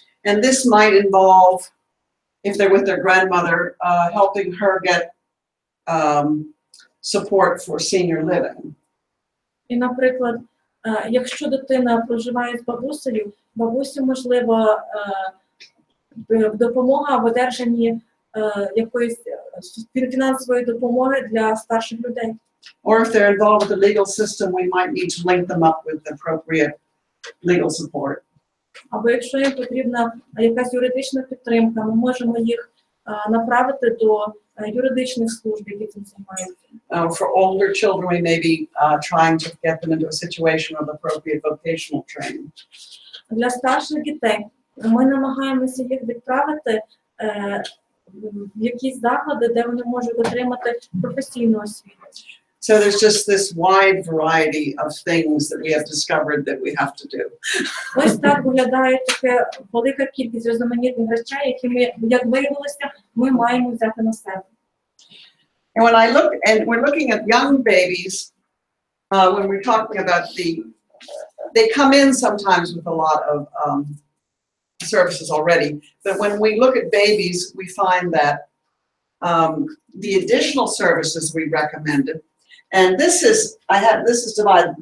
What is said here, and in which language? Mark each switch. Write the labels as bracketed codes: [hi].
[en] And this might involve, if they're with their grandmother, helping her get support for senior living. [uk] І, наприклад, якщо дитина проживає з бабусею, бабусі, можливо, допомога в одержанні якоїсь фінансової допомоги для старших людей. [en] Or if they're involved with the legal system, we might need to link them up with appropriate legal support. [uk] Або якщо їм потрібна якась юридична підтримка, ми можемо їх направити до юридичних служб, які цим займаються. [en] For older children, we may be trying to get them into a situation of appropriate vocational training. [uk] Для старших дітей ми намагаємося їх відправити в якісь заклади, де вони можуть отримати професійну освіту. [en] So there's just this wide variety of things that we have discovered that we have to do. [uk] Ось так виглядає така велика кількість різноманітних речей, які ми, як виявилося, ми маємо взяти на себе. [en] And we're looking at young babies, when we're talking about they come in sometimes with a lot of services already, but when we look at babies, we find that the additional services we recommended, and this is divided.